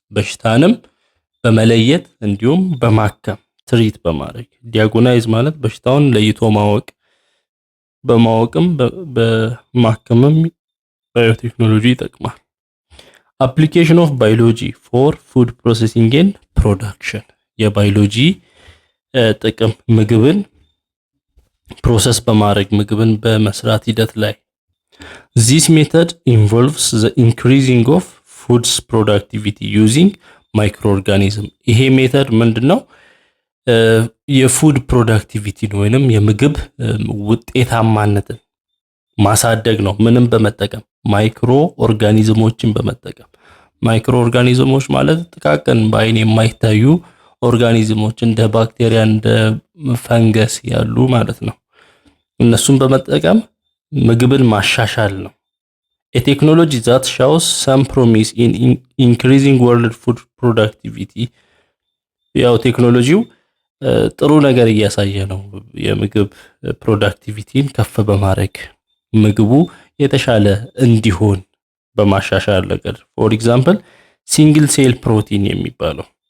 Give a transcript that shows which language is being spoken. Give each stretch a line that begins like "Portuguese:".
Amharic: በሽታንም በመለየት እንዲሁም በማከም ትሪት በማድረግ ዲያግኖይዝ ማለት በሽታውን ለይቶ ማወቅ፣ በማወቅም በማከምም ባዮቴክኖሎጂ ይጠቅማል።
English: Application of biology for food processing and production.
Amharic: የባዮሎጂ ጥቅም ምግብን ፕሮሰስ በማድረግ ምግብን በመስራት ሂደት ላይ
English: this method involves the increasing of food's productivity using microorganism.
Amharic: ይሄ ሜተድ ምንድነው? የፉድ ፕሮዳክቲቪቲ ወይንም የምግብ ውጤታማነትን ማሳደግ ነው። ምንም በመጠቀም ማይክሮ ኦርጋኒዝሞችን በመጠቀም ማይክሮ ኦርጋኒዝሞች ማለት ጥቃቅን በአይን የማይታዩ ኦርጋኒዝሞች እንደ ባክቴሪያ እንደ ፈንገስ ያሉ ማለት ነው። እነሱን በመጠቀም ምግብን ማሻሻል ነው።
English: a technology that shows some promise in increasing world food productivity.
Amharic: ያው ቴክኖሎጂው ጥሩ ነገር እያሳየ ነው የምግብ ፕሮዳክቲቪቲን ከፍ በማድረግ ምግቡ የተሻለ እንዲሆን በማሻሻል ነገር
English: for example single cell protein
Amharic: የሚባለው